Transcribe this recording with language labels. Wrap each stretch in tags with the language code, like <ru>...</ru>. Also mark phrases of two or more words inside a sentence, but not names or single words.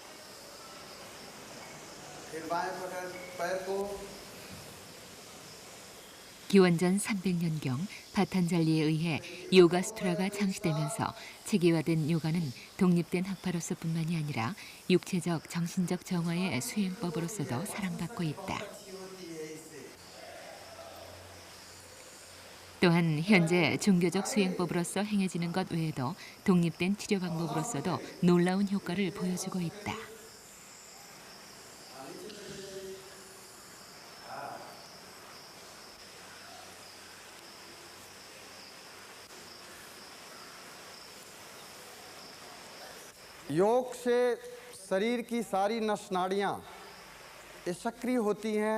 <ko>기원전 300년경 파탄잘리에 의해 요가수트라가 창시되면서 체계화된 요가는 독립된 학파로서뿐만이 아니라 육체적, 정신적 정화의 수행법으로서도 사랑받고 있다. 또한 현재 종교적 수행법으로서 행해지는 것 외에도 독립된 치료 방법으로서도 놀라운 효과를 보여주고 있다.</ko> <hi>योग से शरीर की सारी नस नाड़ियाँ ये सक्रिय होती हैं।</hi>